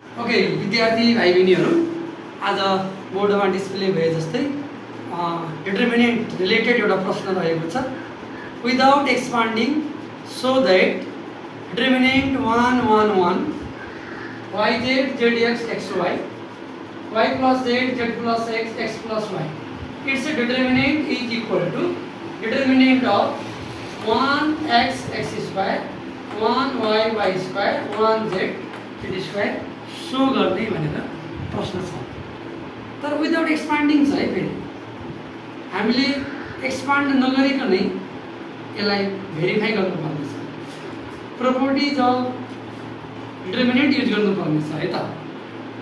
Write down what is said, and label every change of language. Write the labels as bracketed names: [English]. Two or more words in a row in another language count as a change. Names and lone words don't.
[Nepali] ओके विद्यार्थी भाइ बहिनीहरू आज बोर्डमा डिस्प्ले भए जस्तै [English] determinant related [Nepali] एउटा प्रश्न रहेको छ। [English] without expanding so that determinant 1 1 1 yz zx xy y plus z z plus x x plus y, its determinant is equal to determinant of 1 x x square 1 y y square 1 z z square [Nepali] सो गर्ने भनेर प्रश्न छ। तर [English] without expanding [Nepali] छ है। फेरि हामीले एक्सपान्ड नगरिकनै यसलाई भेरिफाई गर्नुपर्ने छ। [English] properties of determinant use [Nepali] गर्नुपर्ने छ है त।